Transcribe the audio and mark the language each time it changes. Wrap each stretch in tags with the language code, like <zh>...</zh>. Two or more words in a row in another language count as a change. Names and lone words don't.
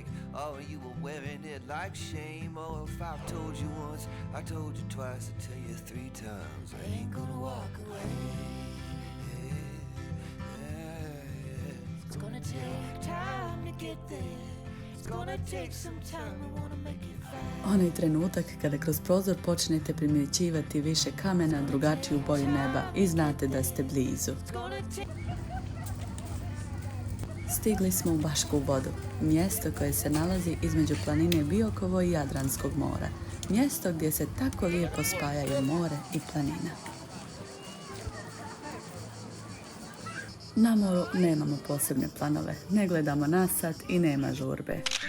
<en>Oh, you were wearing it like shame. Oh, if I've told you once, I told you twice, I tell you 3 times, I ain't gonna walk away. It's gonna take time to get there. It's gonna take some time, I wanna make it fast.</en> <hr>Onaj trenutak kada kroz prozor počnete primjećivati više kamena, drugačiju boju neba i znate da ste blizu.</hr> <en>It's gonna take</en> <hr>Stigli smo u Bašku vodu, mjesto koje se nalazi između planine Biokovo i Jadranskog mora. Mjesto gdje se tako lijepo spajaju more i planina. Na moru nemamo posebne planove, ne gledamo na sat i nema žurbe.</hr>